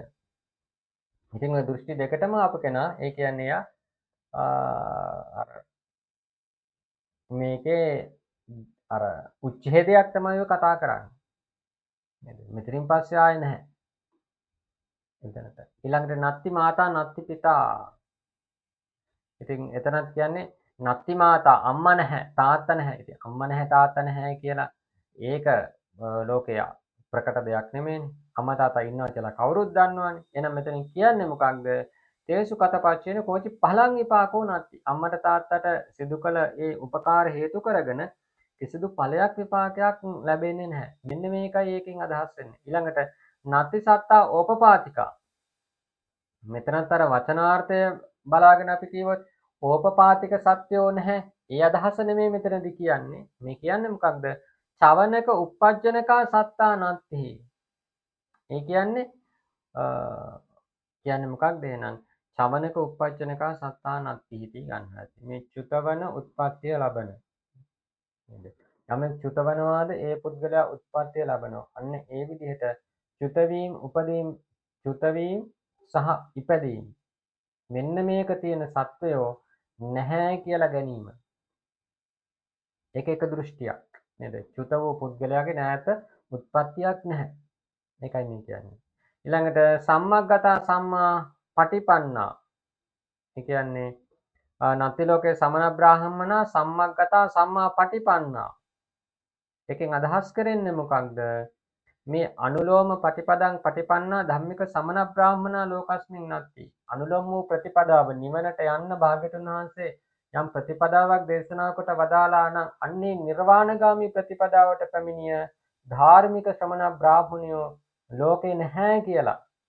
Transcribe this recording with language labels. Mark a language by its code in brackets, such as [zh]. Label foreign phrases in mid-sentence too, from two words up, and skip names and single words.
[si] ඉතින් ඔය දෘෂ්ටි දෙකටම අප කෙනා ඒ කියන්නේ අර මේකේ අර උච්ඡේදයක් තමයි ඔය කතා කරන්නේ. නේද? මෙතනින් පස්සේ ආයේ නැහැ. එතනට. [pi] ඊළඟට නත්ති මාතා නත්ති පිතා. [si] ඉතින් එතනත් කියන්නේ [pi] නත්ති මාතා [si] අම්මා නැහැ තාත්තා නැහැ. ඉතින් අම්මා නැහැ තාත්තා නැහැ කියලා ඒක ලෝකයේ ප්‍රකට දෙයක් නෙමෙයිනේ. අම්මා තාත්තා ඉන්නවා කියලා කවුරුත් දන්නවනේ. එහෙනම් මෙතනින් කියන්නේ මොකක්ද? [pi] තේසු කතපච්චේන කෝචි පහලං විපාකෝ නත්ති. [si] අම්මට තාත්තට සිදු කළ ඒ උපකාර හේතු කරගෙන කිසිදු ඵලයක් විපාකයක් ලැබෙන්නේ නැහැ. මෙන්න මේකයි ඒකෙන් අදහස් වෙන්නේ. ඊළඟට [pi] නත්ති සත්තා ඕපපාතිකා. [si] මෙතනත් අර වචනාර්ථය බලාගෙන අපි කියවොත් ඕපපාතික සත්‍යෝ නැහැ. ඒ අදහස නෙමෙයි මෙතනදී කියන්නේ. මේ කියන්නේ මොකක්ද? [pi] චවනක uppajjanaka සත්තා නත්ති. [si] ඒ කියන්නේ මොකක්ද එහෙනම්? [pi] චවනක uppajjanaka සත්තා නත්ති ඉති ගන්නවා. [si] මේ චුතවන උත්පත්තිය ලබන. නේද? යමෙක් චුතවනවාද ඒ පුද්ගලයා උත්පත්තිය ලබනවා. අන්න ඒ විදිහට චුතවීම උපදීම් චුතවීම සහ ඉපදීම මෙන්න මේක තියෙන සත්වයෝ නැහැ කියලා ගැනීම. ඒක එක දෘෂ්ටියක් නේද? චුත වූ පුද්ගලයාගේ නැත උත්පත්තියක් නැහැ. ඒකයි මේ කියන්නේ. ඊළඟට [pi] සම්මග්ගතා සම්මා පටිපන්නා. [si] ඒ කියන්නේ [pi] නත්ති ලෝකේ සමන බ්‍රාහ්මනා සම්මග්ගතා සම්මා පටිපන්නා. [si] එකෙන් අදහස් කරන්නේ මොකක්ද? [pi] මේ අනුලෝම පටිපදං පටිපන්නා ධම්මික සමන බ්‍රාහ්මනා ලෝකස්මින් නැති. [si] අනුලෝම වූ ප්‍රතිපදාව නිවනට යන්න භාග්‍යතුන් වහන්සේ යම් ප්‍රතිපදාවක් දේශනා කොට වදාලා නම් අන්නේ නිර්වාණගාමී ප්‍රතිපදාවට පැමිණිය ධාර්මික ශ්‍රමණ බ්‍රාහ්මණයෝ ලෝකේ නැහැ කියලා